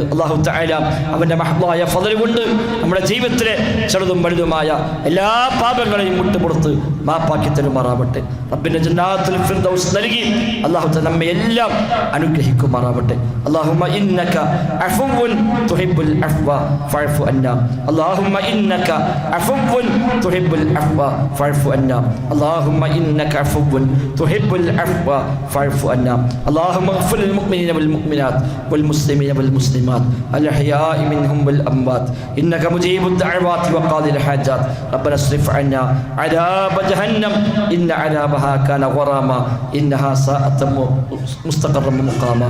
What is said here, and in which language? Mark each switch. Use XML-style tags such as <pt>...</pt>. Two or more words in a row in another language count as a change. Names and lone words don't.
<ar>الله تعالى</ar> <ml>അവൻ്റെ മഹ്ദായ ഫദ്ല് കൊണ്ട് നമ്മുടെ ജീവിതത്തിലെ ചെറുതും വലുതുമായ എല്ലാ പാപങ്ങളെയും വിട്ടുപുറത്ത് മാപ്പാക്കി തരുമാറാവട്ടെ. റബ്ബിൻ്റെ ജന്നാത്തുൽ ഫിർദൗസ് നൽകി</ml> <ar>الله تعالى</ar> <ml>നമ്മെ എല്ലാം അനുഗ്രഹിക്കുമാറാവട്ടെ.</ml> <ar>اللهم إنك عفو تحب العفو فاعف عنا. اللهم إنك عفو تحب العفو فاعف عنا. اللهم إنك عفو تحب العفو فاعف عنا. اللهم اغفر للمؤمنين والمؤمنات والمسلمين والمسلمات الأحياء منهم والأموات إنك مجيب الدعوات وقاضي الحاجات. ربنا اصرف عنا عذاب جهنم إن عذابها كان غراما إنها ساءت مستقرا ومقاما.</ar>